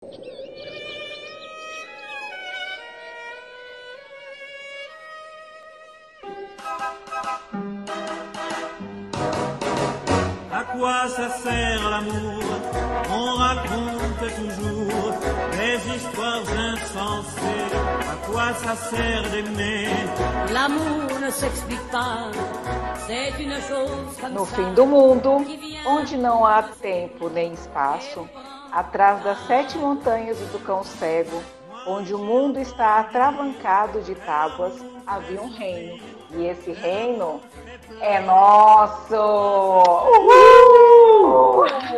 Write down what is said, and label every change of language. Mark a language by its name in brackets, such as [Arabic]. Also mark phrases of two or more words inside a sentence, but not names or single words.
[French] À quoi ça sert l'amour? On raconte toujours des histoires insensées. À quoi ça sert d'aimer? L'amour ne s'explique pas. C'est une chose comme [Portuguese] No [French] ça. [Portuguese] fim do mundo, onde não há tempo nem espaço, atrás das 7 montanhas do cão cego, onde o mundo está atravancado de tábuas, havia um reino. E esse reino é nosso! Uhul!